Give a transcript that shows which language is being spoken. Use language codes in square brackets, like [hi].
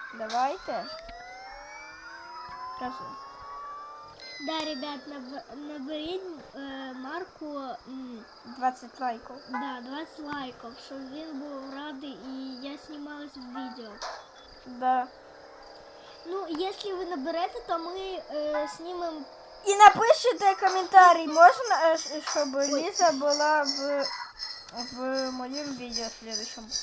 [uk] Давайте. Кажи. [ru] Да, ребят, [uk] наберіть Марку 20 лайків. да, 20 лайків, щоб він був радий і я знімалась в відео. [ru] Да. Ну, если вы наберете, то мы снимем... [uk] І напишите коментарі, можна, щоб Ліза була в моєму відео следующем.